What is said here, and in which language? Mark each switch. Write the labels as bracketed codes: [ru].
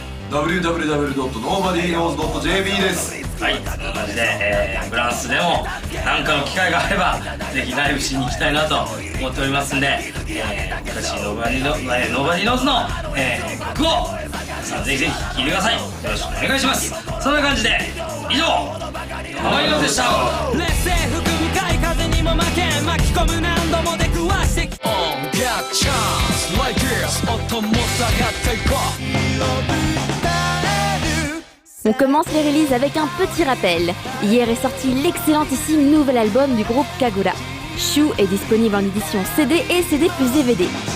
[ja] www.nobodyknows.jp です。はい、そんな感じで、フランスでも何かの機会があればぜひライブしに行きたいなと思っておりますんで、僕たちノーバディノーズの、曲を皆さんぜひぜひ聴いてください。よろしくお願いします。そんな感じで以上、ノバディノーズでした。劣勢吹く向かい風にも負け、巻き込む何度も出くわしてき [en] On get chance like this [ja] 音も下がっていこう。 [fr] On commence les releases avec un petit rappel. Hier est sorti l'excellentissime nouvel album du groupe Kagura. Shu est disponible en édition CD et CD plus DVD.